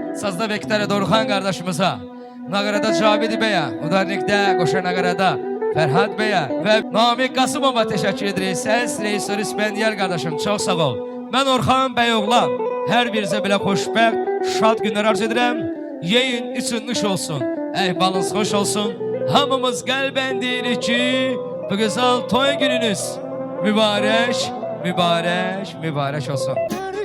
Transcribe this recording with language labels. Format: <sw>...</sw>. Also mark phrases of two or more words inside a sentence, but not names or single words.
<tr>Sazda ve gitarı Dorukhan kardeşimize, Nağarada Cavidi Bey'e, Udarnik'te Koşa Nağarada Ferhat Bey'e ve Namik Kasımova teşekkür ederiz. Ses reisör İspendiyar kardeşim, çok sağ ol.</tr> <az>Ben Orhan Beyoğlan, her birinize belə xoşbəxt, şad günler arz edirəm. Yeyin içinmiş olsun, əhvalınız hoş olsun. Hamımız qəlbən deyirik ki, bu güzel toy gününüz mübarək, mübarək, mübarək olsun.</az>